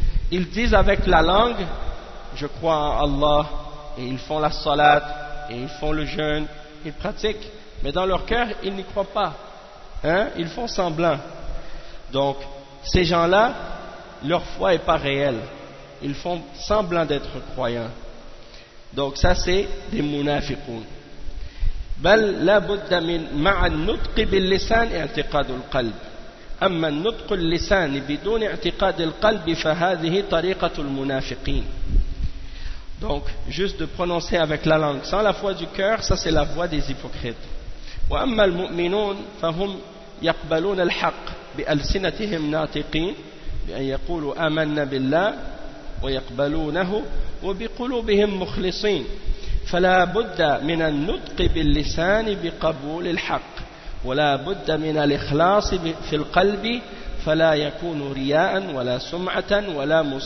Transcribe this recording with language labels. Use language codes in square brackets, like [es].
[fr] Ils disent avec la langue, je crois en Allah, et ils font la salat, et ils font le jeûne, ils pratiquent. Mais dans leur cœur, ils n'y croient pas. Hein? Ils font semblant. Donc, ces gens-là, leur foi n'est pas réelle. Ils font semblant d'être croyants. Donc, ça, c'est des munafiqoun. [ar] بل لا بد من مع النطق باللسان اعتقاد القلب اما النطق اللسان بدون اعتقاد القلب فهذه طريقه المنافقين. [fr] Donc juste de prononcer avec la langue sans la foi du cœur, ça c'est la voie des hypocrites. [ar] واما المؤمنون فهم يقبلون الحق بألسنتهم ناطقين بان يقولوا امنا بالله ويقبلونه وبقلوبهم مخلصين فلا بد من النطق باللسان بقبول الحق ولا بد من الإخلاص في القلب فلا يكون رياء ولا سمعة ولا